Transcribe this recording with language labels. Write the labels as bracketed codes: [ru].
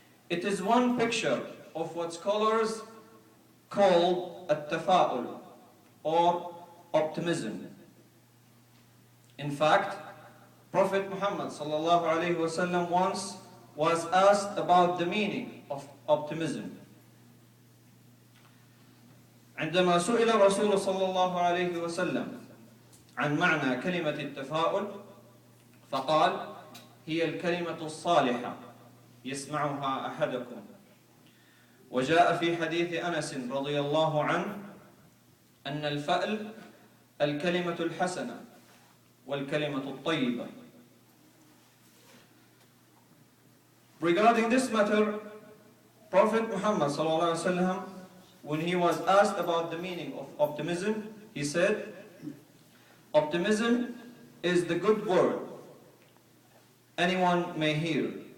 [en] It is one picture of what scholars call التفاؤل or optimism. In fact, Prophet Muhammad ﷺ once was asked about the meaning of optimism. [ar] عندما سئل الرسول صلى الله عليه وسلم عن معنى كلمة التفاؤل فقال هي الكلمة الصالحة يسمعها أحدكم. وجاء في حديث أنس رضي الله عنه أن الفأل الكلمة الحسنة والكلمة الطيبة. [en] Regarding this matter, Prophet Muhammad ﷺ, when he was asked about the meaning of optimism, he said, optimism is the good word anyone may hear.